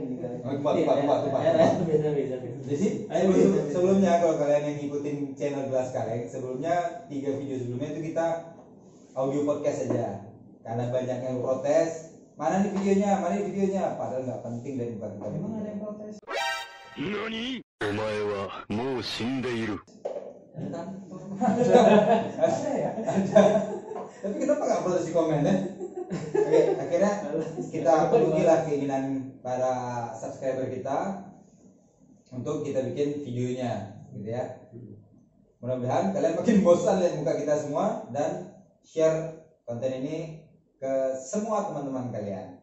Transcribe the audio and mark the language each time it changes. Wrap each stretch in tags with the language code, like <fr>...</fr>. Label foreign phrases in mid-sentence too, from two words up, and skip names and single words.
<id>Lupa. Jadi sebelumnya kalau kalian yang ngikutin channel Gelas Kaleng, sebelumnya 3 video sebelumnya itu kita</id> <en>audio podcast</en> <id>aja. Karena banyak yang protes, mana nih videonya, padahal nggak penting dan bukan kita. Emang ada yang protes? NANI?</id> <ja>お前はもう死んでいる。</ja> <id>Tapi kenapa nggak protes di komen ya? Oke, akhirnya kita penuhilah keinginan para subscriber kita untuk kita bikin videonya, gitu ya. Mudah-mudahan kalian makin bosan lihat muka kita semua dan share konten ini ke semua teman-teman kalian.</id>